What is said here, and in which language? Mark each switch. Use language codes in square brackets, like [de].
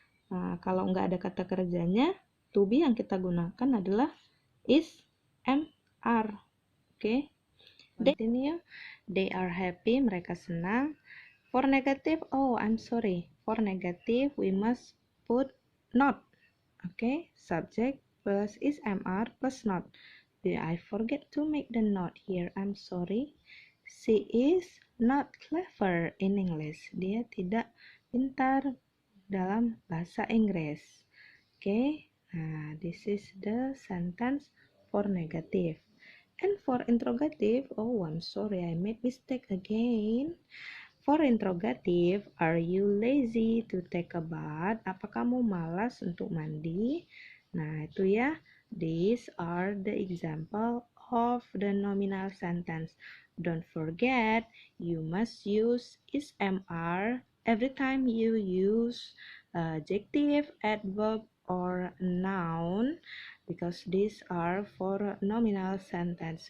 [id] Nah, kalau nggak ada kata kerjanya, to be yang kita gunakan adalah is, am, are. [en] Okay, continue. They are happy. [id] Mereka senang. [en] For negative, oh I'm sorry. For negative we must put not. Okay, subject plus is MR plus not. Did I forget to make the note here? I'm sorry. She is not clever in English. [id] Dia tidak pintar dalam bahasa Inggris. [en] Okay, nah this is the sentence for negative. And for interrogative, oh I'm sorry, I made mistake again. For interrogative, are you lazy to take a bath? [id] Apa kamu malas untuk mandi? Nah, itu ya. [en] These are the example of the nominal sentence. Don't forget, you must use is MR every time you use adjective, adverb, or noun because these are for nominal sentence.